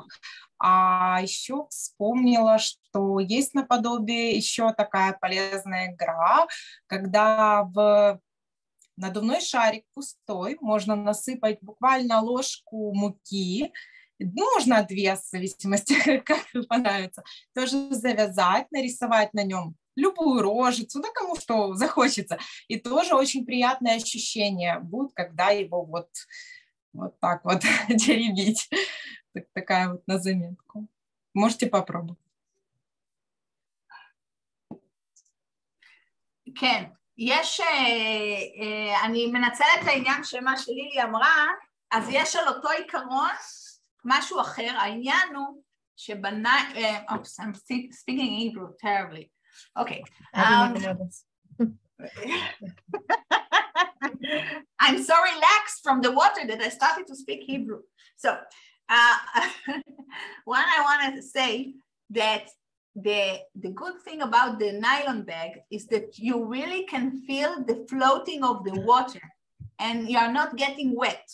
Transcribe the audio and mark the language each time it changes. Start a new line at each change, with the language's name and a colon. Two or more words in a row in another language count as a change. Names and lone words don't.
Russian: А еще вспомнила, что есть наподобие еще такая полезная игра, когда в надувной шарик пустой можно насыпать буквально ложку муки, ну, можно 2, в зависимости, как понравится, тоже завязать, нарисовать на нем любую рожицу, да, кому что захочется. И тоже очень приятное ощущение будет, когда его вот так вот теребить. Такая вот на заметку. Можете попробовать.
Hebrew: כן, יש, אני מנצלת את העניין שמה שלילי אמרה, אז יש על אותו עיקרון משהו אחר. העניין הוא
English: I'm speaking Hebrew terribly. Okay. I didn't even know this. I'm so relaxed from the water that I started to speak Hebrew. So what I wanted to say that the good thing about the nylon bag is that you really can feel the floating of the water and you are not getting wet.